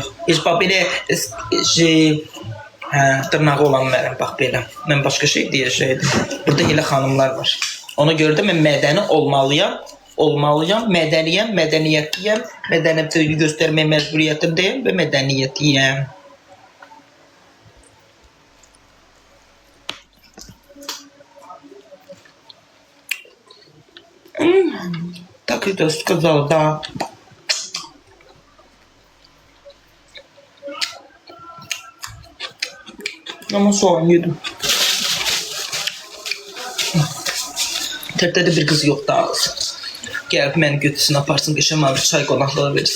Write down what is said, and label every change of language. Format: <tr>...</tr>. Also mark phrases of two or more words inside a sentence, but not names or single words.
<az>Heç bax belə dırnağı olan mənəm, bax belə. Mən başqa şey deyəcəydim. Burada elə xanımlar var. Ona görə də mən mədəni olmalıyam, mədəniyəm, mədəniyyətliyəm, mədəniyyəti göstərmək məcburiyyətindəyəm və mədəniyyətliyəm.</az> <ru>Так это сказал, да.</ru> <tr>Ama soğan yedim. Tertede bir kız yok da alsın.</tr> <az>Gəlib məni götürsün, aparsın, qəşəng bir çay qonaqlığı versin.</az>